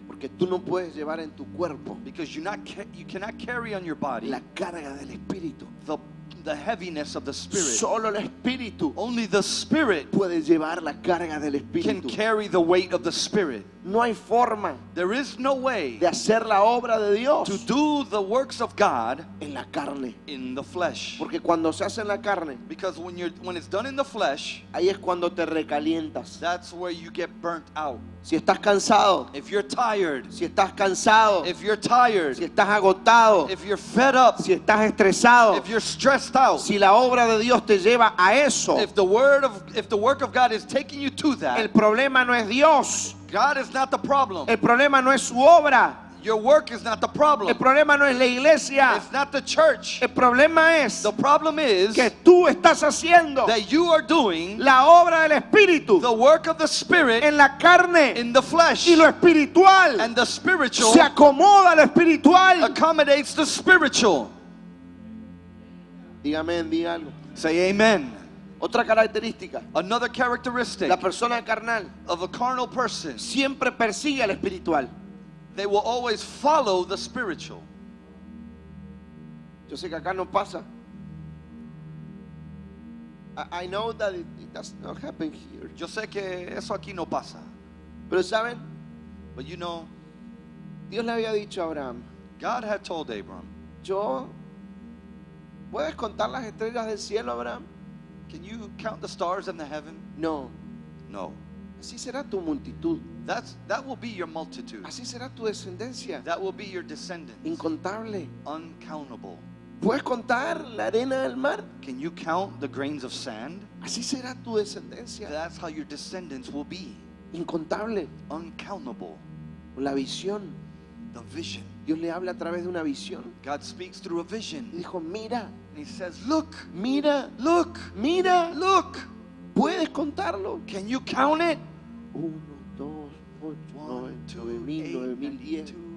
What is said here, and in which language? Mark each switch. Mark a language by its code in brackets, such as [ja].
[es] Porque tú no puedes llevar en tu cuerpo [en] Because you cannot carry on your body [es] la carga del espíritu. [en] the heaviness of the spirit. [es] Solo el espíritu [en] Only the spirit [es] puede llevar la carga del [en] can [es] espíritu. [en] carry the weight of the spirit. [es] No hay forma [en] There is no way [es] de hacer la obra de Dios [en] to do the works of God [es] en la carne. [en] in the flesh. [es] Porque cuando se hace en la carne, [en] Because when it's done in the flesh, [es] ahí es cuando te recalientas. [en] that's where you get burnt out. [es] Si estás cansado, [en] If you're tired, [es] si estás cansado, [en] if you're tired, [es] si estás agotado, [en] if you're fed up, [es] si estás estresado, [en] if you're stressed out, [es] si la obra de Dios te lleva a eso, [en] if the work of God is taking you to [es] el [en] that, [es] problema no es Dios, [en] God is not the problem. [es] el problema no es su obra, [en] Your work is not the [es] el [en] problem. [es] problema no es la iglesia, [en] It's not the church. [es] el problema es [en] The problem is [es] que tú estás haciendo [en] that you are doing [es] la obra del Espíritu [en] the work of the Spirit [es] en la carne [en] in the flesh, [es] y lo espiritual [en] and the spiritual [es] se acomoda a lo espiritual. [en] accommodates the spiritual. [es] Dígame, diga algo. [en] Say amen. [es] Otra característica, [en] Another characteristic [es] la persona carnal [en] of a carnal person, [es] siempre persigue al espiritual. [en] they will always follow the spiritual. [es] Yo sé que acá no pasa. [en] I know that it does not happen here. [es] Yo sé que eso aquí no pasa, Pero saben, [en] but you know, [es] Dios le había dicho a Abraham, [en] God had told Abram, [es] ¿puedes contar las estrellas del cielo, Abraham? [en] can you count the stars in the heaven? [es] No. [en] No. [es] Así será tu multitud. [en] That will be your multitude. [es] Así será tu descendencia. [en] That will be your descendants. [es] Incontable. [en] Uncountable. [es] ¿Puedes contar la arena del mar? [en] Can you count the grains of sand? [es] Así será tu descendencia. [en] That's how your descendants will be. [es] Incontable. [en] Uncountable. [es] La visión. [en] The vision. [es] Dios le habla a través de una visión. [en] God speaks through a [es] Y [en] vision. [es] dijo, mira, [en] And he says, look, [es] mira, [en] look, [es] mira. [en] look. [es] ¿Puedes contarlo? [en] Can you count it? 1, 2, 8, 9, 9,000, 9,010.